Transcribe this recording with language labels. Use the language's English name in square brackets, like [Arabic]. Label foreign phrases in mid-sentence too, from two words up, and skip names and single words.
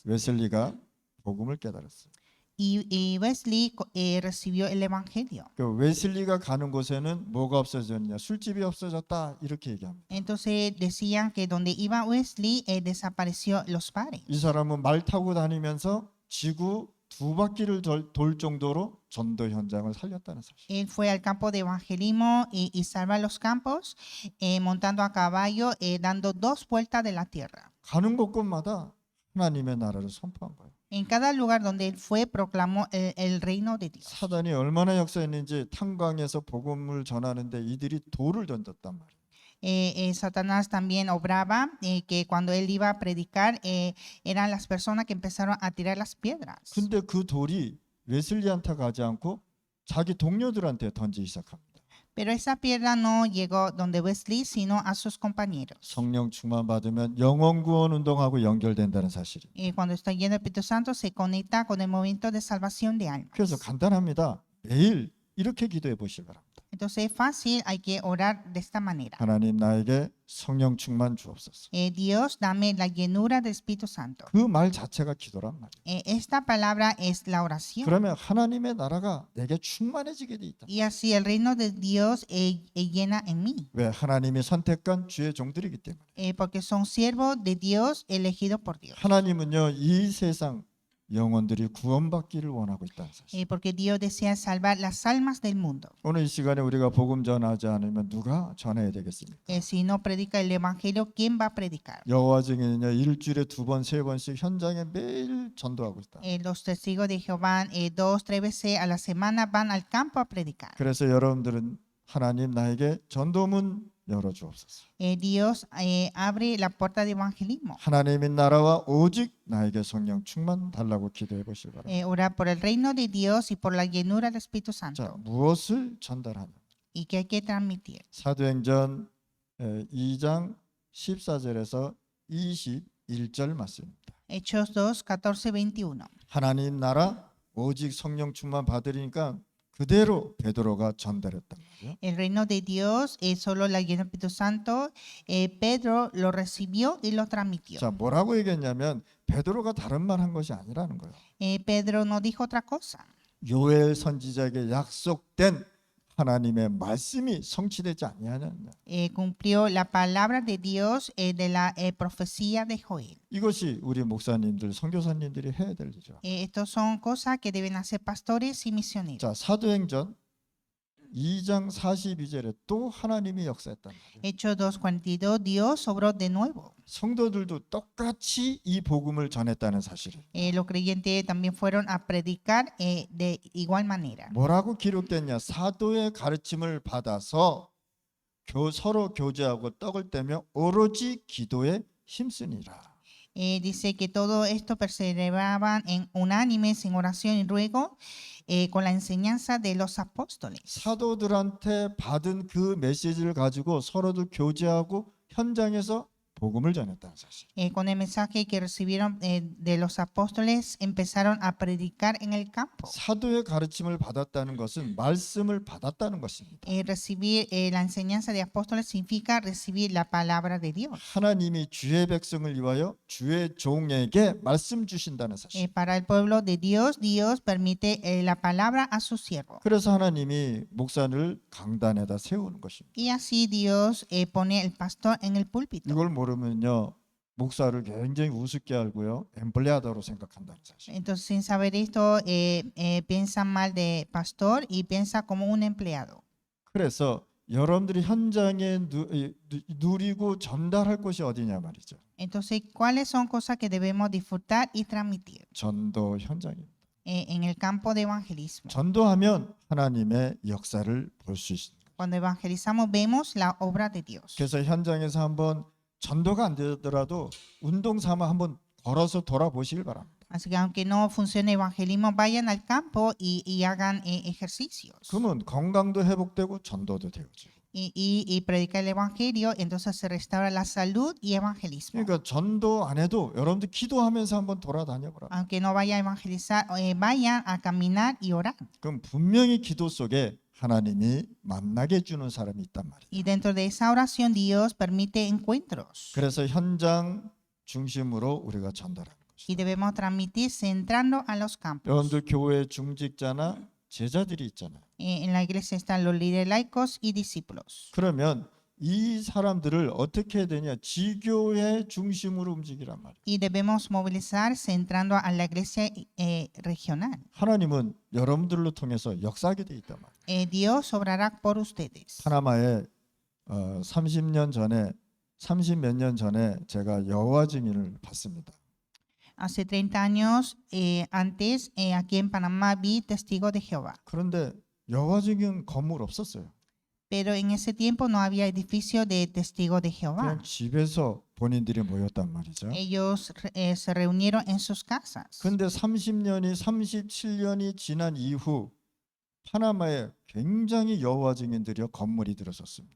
[Korean] 웨슬리가 복음을 깨달았어요. [Spanish] Y Wesley recibió el evangelio. [Korean] 그 웨슬리가 가는 곳에는 뭐가 없어졌냐? 술집이 없어졌다 이렇게 얘기합니다. [Spanish] Entonces decían que donde iba Wesley desapareció los bares. [Korean] 이 사람은 말 타고 다니면서 지구 2바퀴를 돌 정도로 전도 현장을 살렸다는 사실. [Spanish] Él fue al campo de evangelismo y salva los campos montando a caballo, dando 2 vueltas de la tierra. [Korean] 가는 곳곳마다 하나님의 나라를 선포한 거예요. [Spanish] En cada lugar donde él fue proclamó el reino de Dios. [Korean] 사단이 얼마나 역사했는지 탄광에서 복음을 전하는데 이들이 돌을 던졌단 말이에요. [Spanish] Satanás también obraba que cuando él iba a predicar eran las personas que empezaron a tirar las piedras. [Korean] 근데 그 돌이 웨슬리한테 가지 않고 자기 동료들한테 던지기 시작합니다. [Spanish] Pero esa piedra no llegó donde Wesley, sino a sus compañeros. [Korean] 성령 충만 받으면 영혼 구원 운동하고 연결된다는 사실이. [Spanish] Cuando está lleno del Espíritu Santo se conecta con el movimiento de salvación de almas. [Korean] 그래서 간단합니다. 매일 이렇게 기도해 보시기 바랍니다. [Spanish] Entonces es fácil, hay que orar de esta manera. [Korean] 하나님 나에게 성령 충만 주옵소서. [Spanish] Dios, dame la llenura del Espíritu Santo. [Korean] 그 말 자체가 기도란 말이에요. [Spanish] Esta palabra es la oración. [Korean] 그러면 하나님의 나라가 내게 충만해지게 돼 있다. [Spanish] Y así el reino de Dios llena en mí. [Korean] 왜? 하나님이 선택한 주의 종들이기 때문에. [Spanish] Porque son siervos de Dios elegidos por Dios. [Korean] 하나님은요 이 세상 영혼들이 구원받기를 원하고 있다는 사실. [Spanish] Porque Dios desea salvar las almas del mundo. [Korean] 오늘 이 시간에 우리가 복음 전하지 않으면 누가 전해야 되겠습니까? [Spanish] Si no predica el evangelio, ¿quién va a predicar? [Korean] 여호와 증인은요 일주일에 2번, 3번씩 현장에 매일 전도하고 있다. [Spanish] Los testigos de Jehová 2, 3 veces a la semana van al campo a predicar. [Korean] 그래서 여러분들은 하나님 나에게 전도문 열어주옵소서. [Spanish] Dios abre la puerta de evangelismo. [Korean] 하나님의 나라와 오직 나에게 성령 충만 달라고 기도해 보시기 바랍니다. [Spanish] Orar por el reino de Dios y por la llenura del Espíritu [Korean] 자, [Spanish] Santo. [Korean] 무엇을 전달하냐? [Spanish] ¿Y qué hay que transmitir? [Korean] 사도행전 2장 14절에서 21절 말씀입니다. [Spanish] Hechos 2, 14, 21. [Korean] 하나님 나라 오직 성령 충만 받으리니까 그대로 베드로가 전달했단 말이에요. [Spanish] El reino de Dios es solo la llenura del Espíritu Santo. Pedro lo recibió y lo transmitió. [Korean] 자, 뭐라고 얘기했냐면 베드로가 다른 말 한 것이 아니라는 거예요. [Spanish] Pedro no dijo otra cosa. [Korean] 요엘 선지자에게 약속된 하나님의 말씀이 성취되지 아니하느냐. [Spanish] Cumplió la palabra de Dios de la profecía de Joel. [Korean] 이것이 우리 목사님들, 선교사님들이 해야 될 일이죠. [Spanish] Estos son cosas que deben hacer pastores y misioneros. [Korean] 자, 사도행전 2장 42절에 또 하나님이 역사했단 말이에요. [Spanish] Hechos 2:42, Dios obró de nuevo. [Korean] 성도들도 똑같이 이 복음을 전했다는 사실을. [Spanish] Los creyentes también fueron a predicar de igual manera. [Korean] 뭐라고 기록됐냐? 사도의 가르침을 받아서 서로 교제하고 떡을 떼며 오로지 기도에 힘쓰니라. [Spanish] Dice que todo esto perseveraban en unánimes en oración y ruego con la enseñanza de los apóstoles. [Korean] 사도들한테 받은 그 메시지를 가지고 서로들 교제하고 현장에서 복음을 전했다는 사실. [Spanish] Con el mensaje que recibieron de los apóstoles empezaron a predicar en el campo. [Korean] 사도의 가르침을 받았다는 것은 말씀을 받았다는 것입니다. [Spanish] Recibir la enseñanza de apóstoles significa recibir la palabra de Dios. [Korean] 하나님이 주의 백성을 위하여 주의 종에게 말씀 주신다는 사실. [Spanish] Para el pueblo de Dios, Dios permite la palabra a sus siervos. [Korean] 그래서 하나님이 목사를 강단에다 세우는 것입니다. [Spanish] Y así Dios pone el pastor en el púlpito. [Korean] 이걸 모르면요 목사를 굉장히 우습게 알고요 엠플레아더로 생각한다는 사실. [Spanish] Entonces, sin saber esto, piensa mal de pastor y piensa como un empleado. [Korean] 그래서 여러분들이 현장에 누리고 전달할 곳이 어디냐 말이죠. [Spanish] Entonces, ¿cuáles son cosas que debemos disfrutar y transmitir? [Korean] 전도 현장입니다. [Spanish] En el campo de evangelismo. [Korean] 전도하면 하나님의 역사를 볼 수 있습니다. [Spanish] Cuando evangelizamos vemos la obra de Dios. [Korean] 그래서 현장에서 한번 전도가 안 되더라도 운동 삼아 한번 걸어서 돌아보시길 바랍니다. [Spanish] Así que aunque no funcione evangelismo, vayan al campo y hagan ejercicios. [Korean] 그러면 건강도 회복되고 전도도 되어지고. [Spanish] Y predicar el evangelio, entonces se restaura la salud y evangelismo. [Korean] 그러니까 전도 안 해도 여러분들 기도하면서 한번 돌아다녀 보라. [Spanish] Aunque no vaya a evangelizar, vayan a caminar y orar. [Korean] 그럼 분명히 기도 속에 하나님이 만나게 해주는 사람이 있단 말이에요. [Spanish] Y dentro de esa oración Dios permite encuentros. [Korean] 그래서 현장 중심으로 우리가 전달하는 [Spanish] Y [Korean] 것이죠. [Spanish] debemos transmitir centrando a los campos. [Korean] 여러분들 교회 중직자나 제자들이 있잖아요. [Spanish] En la iglesia están los líderes laicos y discípulos. [Korean] 그러면 이 사람들을 어떻게 해야 되냐? 지교회 중심으로 움직이란 말이에요. [Spanish] Y debemos movilizar centrando a la iglesia regional. [Korean] 하나님은 여러분들로 통해서 역사하게 돼 있단 말이에요. [Spanish] Dios obrará por ustedes. [Korean] 파나마에 30몇 년 전에 제가 여호와 증인을 봤습니다. [Spanish] Hace 30 años antes, aquí en Panamá vi Testigo de Jehová. [Korean] 그런데 여호와 증인 건물 없었어요. [Spanish] Pero en ese tiempo no había edificio de Testigo de Jehová. [Korean] 그냥 집에서 본인들이 모였단 말이죠. [Spanish] Ellos se reunieron en sus casas. [Korean] 근데 37년이 지난 이후 파나마에 굉장히 여호와 증인들이 건물이 들어섰습니다.